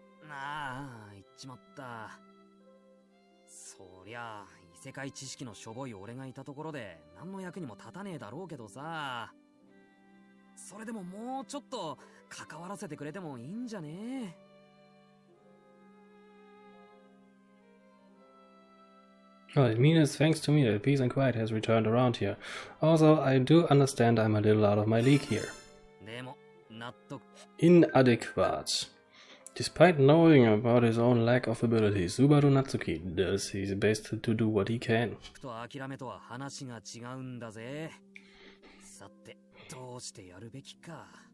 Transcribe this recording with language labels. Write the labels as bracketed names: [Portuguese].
[Japanese] ああ、言っちまった。そりゃあ、異世界知識のしょぼい俺がいたところで何の役にも立たねえだろうけどさ。それでももうちょっと関わらせてくれてもいいんじゃね [English] Oh, it means thanks to me that peace and quiet has returned around here. Also, I do understand I'm a little out of my league here. [Japanese] でも、納得。 [English] Inadequate. Despite knowing about his own lack of ability, Subaru Natsuki does his best to do what he can. [Japanese] と諦めとは話が違うんだぜ。さて、どうしてやるべきか。